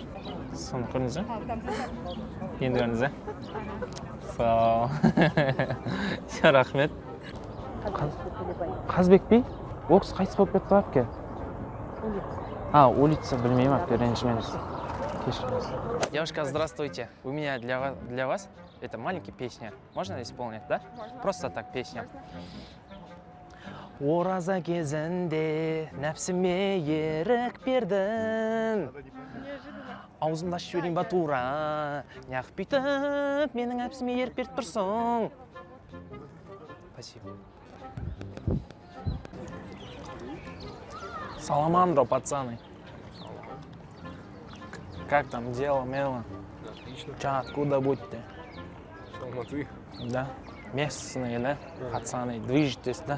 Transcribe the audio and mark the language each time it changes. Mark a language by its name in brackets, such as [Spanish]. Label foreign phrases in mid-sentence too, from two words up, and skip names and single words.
[Kazakh] Соны көрдіңіз бе? Енді көрдіңіз бе? Сау. Рахмет. Қазбек би? Ол кісі қайтыс болып кетті әпке? Улица, білмеймін әпке, ренжімеңіз. Кешіріңіз. [Russian] Девушка, здравствуйте. У меня для вас это маленькая песня. Можно исполнить, да? Просто так песня. [Kazakh] Ораза кезінде нәпсіме ерік бердің. Аузымда ашып жіберейін ба тура, неғып бүйтіп менің нәпсіме ерік беріп тұрсың. [Russian] Спасибо. Саламандро, пацаны. Как там дело, Мела? Отлично. Ча, откуда будете? Алматы. Да. Местные, да? Пацаны, движетесь, да?